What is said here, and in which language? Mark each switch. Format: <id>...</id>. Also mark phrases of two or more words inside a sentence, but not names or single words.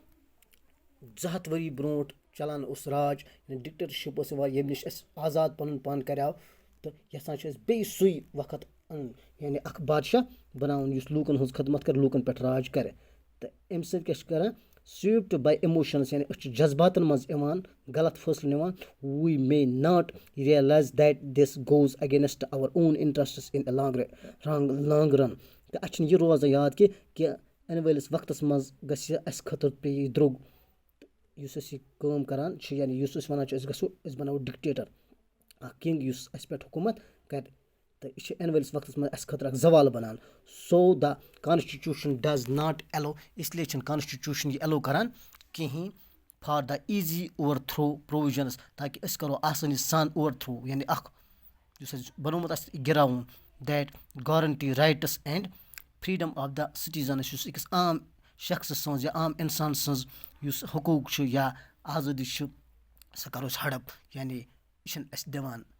<ks>200 ؤری برونٛٹھ چلان اوس راج ڈِکٹیٹرشِپ ٲس یِوان ییٚمہِ نِش اَسہِ آزاد پَنُن پان کریو تہٕ یژھان چھِ أسۍ بیٚیہِ سُے وقت اَنُن یعنی اکھ بادشاہ بَناوُن یُس لوٗکن ہٕنٛز خدمت کرِ لوٗکن پٮ۪ٹھ راج کرِ تہٕ اَمہِ سۭتۍ کیاہ چھِ کران</ks> <en>swayed by emotions</en> <ks>یعنی أسۍ چھِ جذباتن منٛز یِوان غلط فٲصلہٕ نِوان</ks> <en>we may not realize that this goes against our own interests in long run</en> <ks>تہٕ اَسہِ چھُنہٕ یہِ روزان یاد کہِ یِنہٕ وٲلِس وقتس منٛز گژھِ اَسہِ خٲطرٕ پیٚیہِ یہِ درٛوگ یُس أسۍ یہِ کٲم کران چھِ یعنی یُس أسۍ وَنان چھِ أسۍ گژھو أسۍ بَناوو ڈِکٹیٹر اکھ کِنگ یُس اَسہِ پٮ۪ٹھ حکوٗمت کرِ تہٕ یہِ چھِ یِنہٕ وٲلِس وقتس منٛز اَسہِ خٲطرٕ اکھ زوال بَنان</ks> <en>so the constitution does not allow</en> <ks>اسلیے چھِنہٕ کانسٹِچوٗشن یہِ ایلو کران کِہیٖنۍ</ks> <en>for the easy overthrow provisions</en> <ks>تاکہِ أسۍ کرو آسٲنی سان اوٚور تھرو یعنی اکھ یُس اَسہِ بنومُت آسہِ گِراوُن</ks> <en>that guarantee rights and freedom of the citizens</en> <ks>یُس أکِس عام شخص سٕنٛز یا عام اِنسان سٕنٛز یُس حقوٗق چھُ یا آزٲدی چھِ سۄ کرو أسۍ ہڑپ یعنی یہِ چھِنہٕ اَسہِ دِوان</ks>